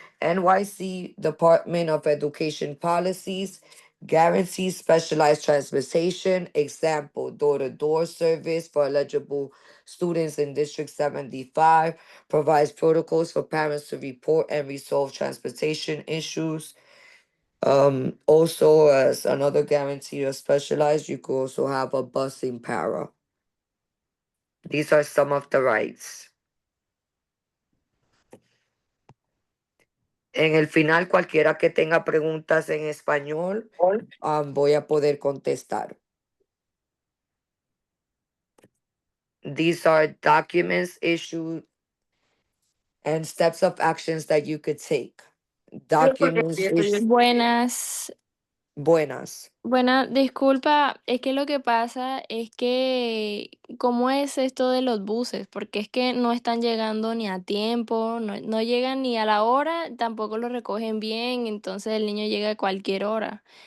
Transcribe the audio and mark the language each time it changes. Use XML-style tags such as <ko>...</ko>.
<en>NYC Department of Education policies guarantees specialized transportation, example, door-to-door service for eligible students in District 75, provides protocols for parents to report and resolve transportation issues. Also, as another guarantee of specialized, you could also have a busing para. These are some of the rights.</en> <es>En el final, cualquiera que tenga preguntas en español, voy a poder contestar.</es> <en>These are documents issued and steps of actions that you could take. Documents</en> <es>Buenas. buenas. Bueno, disculpa, es que lo que pasa es que, ¿cómo es esto de los buses? Porque es que no están llegando ni a tiempo, no llegan ni a la hora, tampoco lo recogen bien, entonces el niño llega a cualquier hora.</es>